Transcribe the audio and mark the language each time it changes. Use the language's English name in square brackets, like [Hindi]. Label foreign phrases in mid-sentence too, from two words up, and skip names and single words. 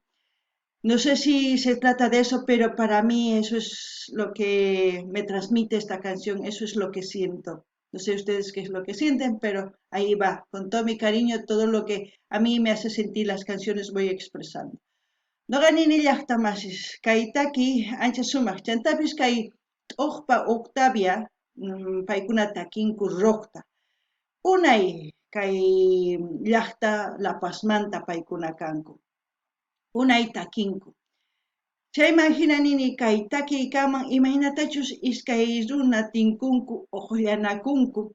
[Spanish] No sé si se trata de eso, pero para mí eso es lo que me transmite esta canción, eso es lo que siento. No sé ustedes qué es lo que sienten, pero ahí va, con todo mi cariño, todo lo que a mí me hace sentir las canciones voy expresando. [Quechua] No ganin llaqtamasis, kaytaki ancha sumaq, chantapis kay t'uqpa Octavia, paykuna takinku roqta. Unay kay llaqta La Pazmanta paykuna kanku. Unay takinku. Chayman hinanini kay takiykaman imaynatachus iskay runa tinkunku uqllanakunku.